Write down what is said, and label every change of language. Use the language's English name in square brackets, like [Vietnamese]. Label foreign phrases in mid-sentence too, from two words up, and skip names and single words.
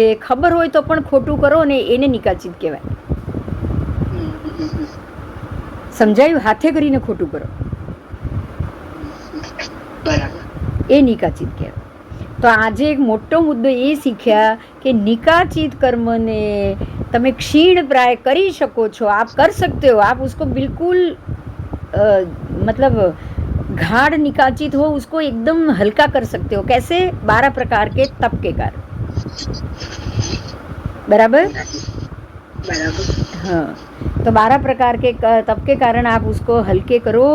[Gujarati] ખબર હોય તો પણ ખોટું કરો ને એને નિકાચિત કહેવાય. સમજાયું? હાથે કરીને ખોટું કરો એ નિકાચિત કહેવાય. તો આજે એક મોટો મુદ્દો એ શીખ્યા કે નિકાચિત કર્મને તમે ક્ષીણ પ્રાય કરી શકો છો. [Hindi] आप कर सकते हो, आप उसको बिल्कुल मतलब गाढ़ निकाचित हो उसको एकदम हल्का कर सकते हो. कैसे? 12 प्रकार के तप के कारण. बराबर? हाँ. तो 12 प्रकार के तप के कारण आप उसको हल्के करो.